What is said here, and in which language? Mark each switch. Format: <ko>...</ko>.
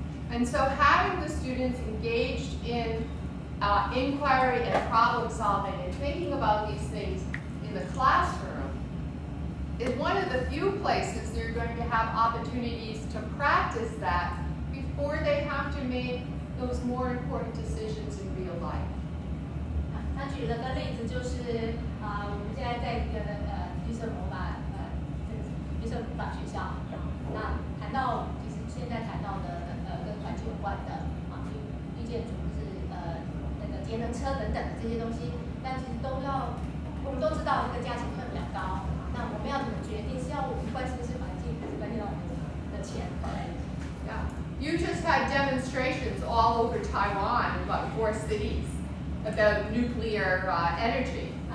<en>And so having the students engaged in inquiry and problem solving and thinking about these things in the classroom is one of the few places they're going to have opportunities to practice that before they have to make those more important decisions in real life.</en> <zh>他举了个例子，就是我们现在在一个绿色魔法绿色魔法学校，那谈到其实现在谈到的跟环境有关的绿建筑是那个节能车等等的这些东西，但其实都要我们都知道这个价钱会比较高，那我们要怎么决定是要我们关心的是环境，还是关心到我们的钱？</zh> <en>Yeah. You just had demonstrations all over Taiwan, about 4 cities, about nuclear energy.</en>